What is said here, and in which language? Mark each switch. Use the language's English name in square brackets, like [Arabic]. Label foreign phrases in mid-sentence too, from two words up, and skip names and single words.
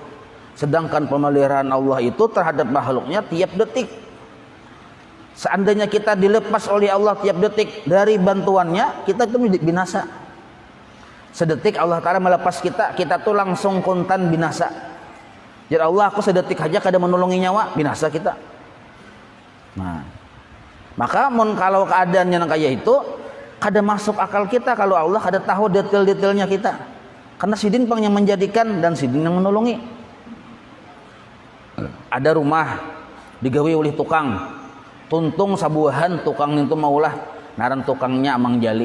[Banjar] Sedangkan pemeliharaan Allah itu terhadap makhluknya tiap detik. Seandainya kita dilepas oleh Allah tiap detik dari bantuannya, kita itu binasa. Sedetik [Arabic] Allah Ta'ala [Banjar] melepas kita, kita tuh langsung kontan binasa. Jadi Allah, aku sedetik aja kada menolongi nyawa, binasa kita. Nah, maka kalau keadaannya kayak itu, kada masuk akal kita kalau Allah kada tahu detail-detailnya kita. Karena sidin pang yang menjadikan dan sidin yang menolongi. Ada rumah digawe oleh tukang, tuntung sabuahan tukang itu maulah naran tukangnya amang jali.